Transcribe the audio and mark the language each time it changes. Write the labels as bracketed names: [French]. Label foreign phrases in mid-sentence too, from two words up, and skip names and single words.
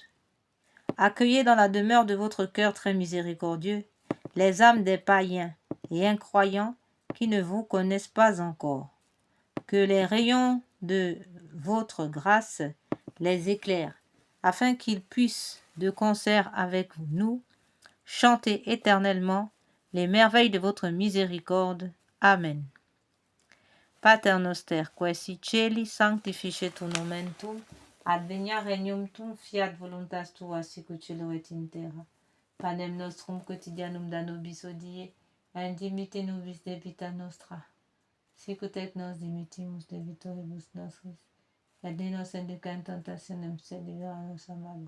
[French] Accueillez dans la demeure de votre cœur très miséricordieux les âmes des païens et incroyants qui ne vous connaissent pas encore. Que les rayons de votre grâce les éclairent, afin qu'ils puissent, de concert avec nous, chanter éternellement les merveilles de votre miséricorde. Amen. [Latin] Pater noster, qui si celi sanctificetur nomen tuum, advenia regnum tuum, fiat voluntas tua sicut cielo et in terra. Panem nostrum quotidianum da nobis hodie, et dimitte nobis debita nostra, sicut et nos dimittimus debitoribus nostris, et ne nos induca in tentationem, sed libera nos a malo.